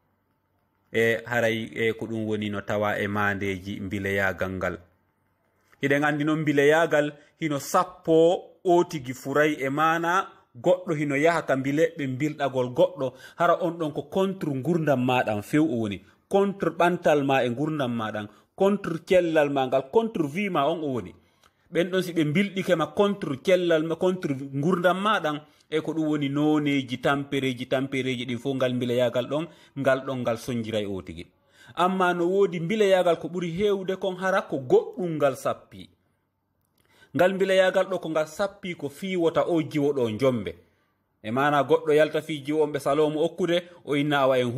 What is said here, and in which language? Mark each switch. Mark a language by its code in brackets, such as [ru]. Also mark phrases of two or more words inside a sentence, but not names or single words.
[ff] haray ko ɗum woni no tawa e mandeji bileyagal ngal hiɗen andi noon bileyagal hino sappo o tigi furay e mana goɗɗo hino yaha ka bileɓe bilɗagol goɗɗo hara on ɗon ko contre gurdam maɗan few o woni contre ɓantal ma e gurdam maɗan contre cellal ma ngal [fr] contre vie [ff] ma on o woni ɓen ɗon si ɓe bilɗikema contre cellal ma contre gurdam maɗan ko ɗum woni noneji tampereji ɗin fof ngal bileyagal ɗon ngal sonjiray o tigi amma no woodi bileyagal ko ɓuri hewde kon hara ko goɗɗum ngal sappi ngal bileyagal ɗo ko ngal sappi ko fiwota o jiwoɗo jombe e mana goɗɗo yalta fiji on ɓe salomo okkude o inna awa en